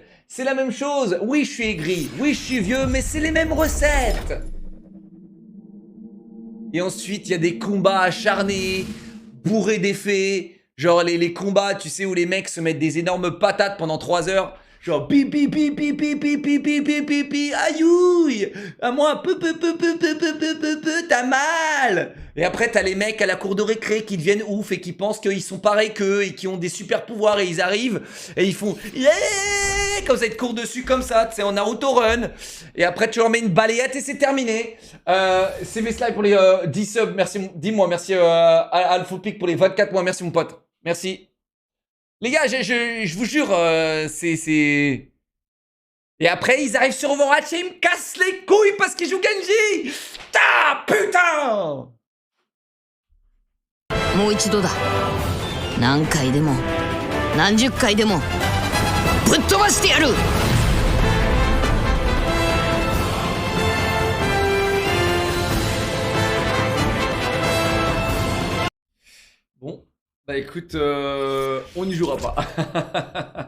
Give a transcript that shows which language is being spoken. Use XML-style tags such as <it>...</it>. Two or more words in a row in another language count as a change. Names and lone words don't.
<fr>C'est la même chose. Oui, je suis aigri. Oui, je suis vieux, mais c'est les mêmes recettes. Et ensuite, il y a des combats acharnés, bourrés d'effets. Genre les combats, tu sais, où les mecs se mettent des énormes patates pendant 3 heures. Genre, bip, bip, bip, bip, bip, bip, bip, bip, bip, bip, bip, aïouille, à moi, t'as mal. Et après, t'as les mecs à la cour de récré qui deviennent ouf et qui pensent qu'ils sont pareils qu'eux et qui ont des super pouvoirs et ils arrivent et ils font yeah, comme ça, ils te courent dessus comme ça, tu sais, en Naruto Run. Et après, tu leur mets une balayette et c'est terminé. C'est mes slides pour les 10 subs, merci, dis-moi, merci Alphopic pour les 24 mois, merci mon pote, merci. Les gars, je vous jure, c'est... Et après, ils arrivent sur Overwatch et ils me cassent les couilles parce qu'ils jouent Genji. Ta putain.</fr> <ja>もう一度だ。何回でも何十回でもぶっ飛ばしてやる。</ja> <fr>Bon, bah écoute, on n'y jouera pas.</fr>